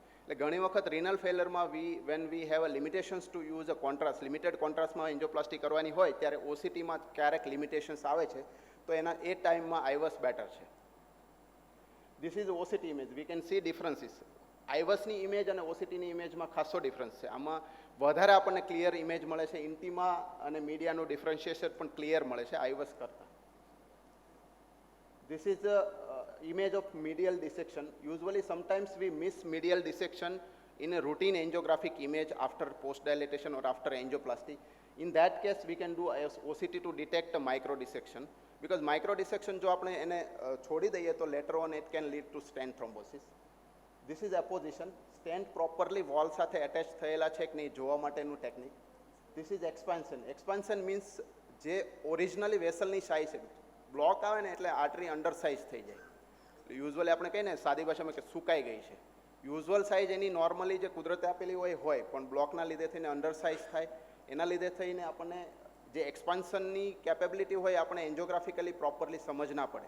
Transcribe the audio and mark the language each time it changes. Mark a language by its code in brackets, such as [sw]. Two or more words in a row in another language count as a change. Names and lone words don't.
[gu] એટલે ઘણી વખત રિનલ ફેલરમાં [en] when we have a limitations to use a contrast, [gu] લિમિટેડ કોન્ટ્રાસ્ટમાં એન્જિયોપ્લાસ્ટી કરવાની હોય ત્યારે ઓસીટીમાં ક્યારેક લિમિટેશન્સ આવે છે, તો એ ટાઈમમાં આઈવસ બેટર છે. [en] this is OCT image. We can see differences. [gu] આઈવસની ઇમેજ અને ઓસીટીની ઇમેજમાં ખાસો ડિફરન્સ છે. આમાં વધારે આપણને ક્લિયર ઇમેજ મળે છે, ઇન્ટિમા અને મીડિયાનું ડિફરન્શિએશન પણ ક્લિયર મળે છે આઈવસ કરતાં. [en] This is the image of medial dissection. Usually sometimes we miss medial dissection in a routine angiographic image after post dilatation or after angioplasty. In that case we can do OCT to detect a micro dissection, because micro dissection [gu] જો આપણે એને છોડી દઈએ તો [en] later on it can lead to stent thrombosis. This is apposition. Stent properly wall [gu] સાથે attach થયેલા છે કે નહીં જોવા માટેનું ટેકનિક. [en] This is expansion. Expansion means [gu] જે ઓરિજિનલી વેસલની સાઇઝ છે, બ્લોક આવે ને એટલે આર્ટરી અંડર સાઇઝ થઈ જાય. યુઝ્યુઅલી આપણે કહીએ ને સાદી ભાષામાં કે સુકાઈ ગઈ છે. યુઝ્યુઅલ સાઇઝ એની નોર્મલી જે કુદરતે આપેલી હોય, પણ બ્લોકના લીધે થઈને અંડર સાઇઝ થાય, એના લીધે થઈને આપણને જે એક્સપાન્શનની કેપેબિલિટી હોય આપણે એન્જિયોગ્રાફિકલી પ્રોપરલી સમજ ના પડે.